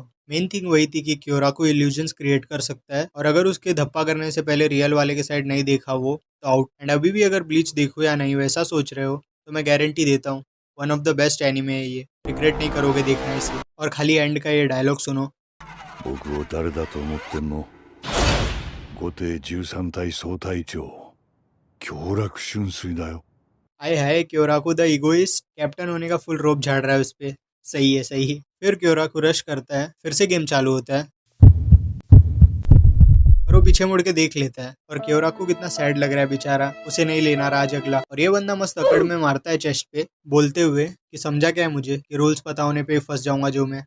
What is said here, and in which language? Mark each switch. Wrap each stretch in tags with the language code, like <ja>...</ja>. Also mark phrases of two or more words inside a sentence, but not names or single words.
<hi>मेन थिंग वही थी कि क्योराको</hi> <en>illusions create</en> <hi>कर सकता है, और अगर उसके धप्पा करने से पहले रियल वाले के साइड नहीं देखा वो तो आउट। एंड अभी भी अगर ब्लीच देखो या नहीं वैसा सोच रहे हो तो मैं गारंटी देता हूँ</hi> <en>one of the best anime</en> <hi>है ये। रिग्रेट नहीं करोगे देखना इसे। और खाली एंड का ये डायलॉग सुनो।</hi> <ja>僕を誰だと思ってんの後手13隊総隊長強楽春水だよ</ja> <hi>आए हाय, क्योराको</hi> <en>the egoist captain</en> <hi>होने का फुल रोप झाड़ रहा है उस पे। सही है सही है। फिर क्योराको रश करता है, फिर से गेम चालू होता है, और वो पीछे मुड़ के देख लेता है। और क्योराको कितना सैड लग रहा है बेचारा, उसे नहीं लेना रहा आज अगला। और ये बंदा मस्त अकड़ में मारता है चेस्ट पे, बोलते हुए कि समझा क्या है मुझे कि रूल्स पता होने पे ही फंस जाऊंगा जो मैं।</hi>